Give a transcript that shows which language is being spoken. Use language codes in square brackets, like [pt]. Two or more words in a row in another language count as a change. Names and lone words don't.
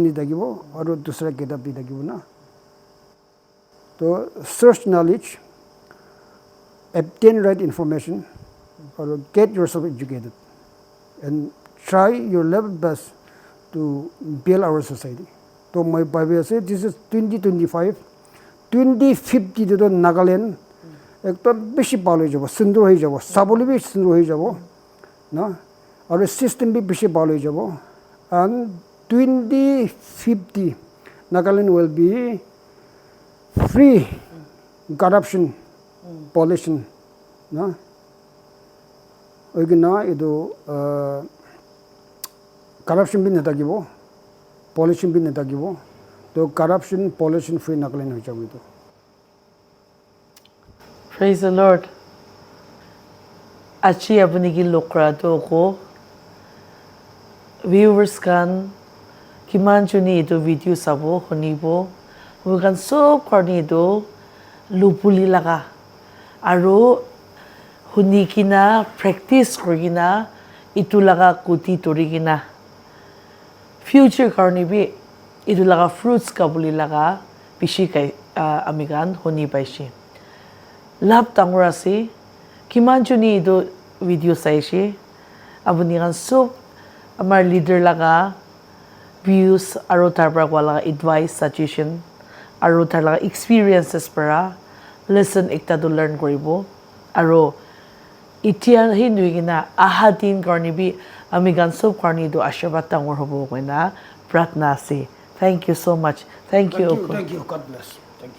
[nag] di dagibo aro dusra kitab di dagibo na [en] to search knowledge obtain right information or get yourself educated and try your level best to build our society to my bible say this is [nag] 2025 2050 to Nagaland ekta beshi palo jabo sundur hoi jabo saboli bi sundur hoi jabo na aur system bi beshi palo jabo and 2050 Nagaland [en] will be free corruption pollution [nag] na ogina ido corruption bin natagibo pollution bin natagibo to [en] corruption pollution free [nag] Nagaland hoi jabu to [en] Praise the Lord. [nag] Achi apni ki lokra to ko viewers kan kiman chuni to video sabo honibo hugan sob karni do lupuli laga aro hunikina practice korigina itu laga kuti torigina future karni bi itu laga fruits kabuli laga bishi kai amigan honi paishi lab tangurasi kiman chuni do video saishi abuni gan sob amar leader laga views aro tarbra wala [en] advice suggestion [nag] aro tar laga experiences para lesson ekta do learn koribo aro itia hinuigina ahadin karni bi ami gan sob karni do ashirbat tangor hobo koina pratna ase [en] thank you so much thank you God bless